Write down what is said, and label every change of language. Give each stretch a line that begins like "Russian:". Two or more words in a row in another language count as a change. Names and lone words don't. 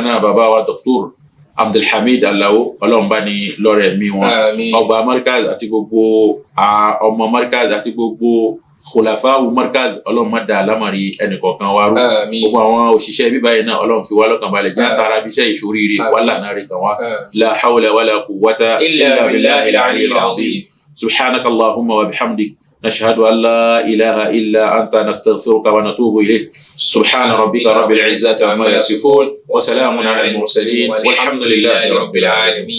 Yoruba: náà bàbá wa dọ́kítọ́rù Abdulhamid Alawo Ọlọ́run bá ní lọ́rẹ̀ mi wọn ọgbà Markaz àti gbogbo ọmọ Markaz àti gbogbo khulafawu Markaz Ọlọ́run má da alámàrí ẹnìkọ̀ọ̀kan wa rú gbogbo àwọn òṣìṣẹ́ bíbáyìí náà Ọlọ́run fi wá lọ́kàn balẹ̀ já tara bíṣẹ́ ìṣoríire wàhálà náà rí kan wá
Arabic: لا حول ولا قوة إلا بالله العلي العظيم سبحانك اللهم وبحمدك نشهد أن لا إله إلا أنت نستغفرك ونتوب إليك سبحان ربك رب العزة عما يصفون وسلام على المرسلين والحمد لله رب العالمين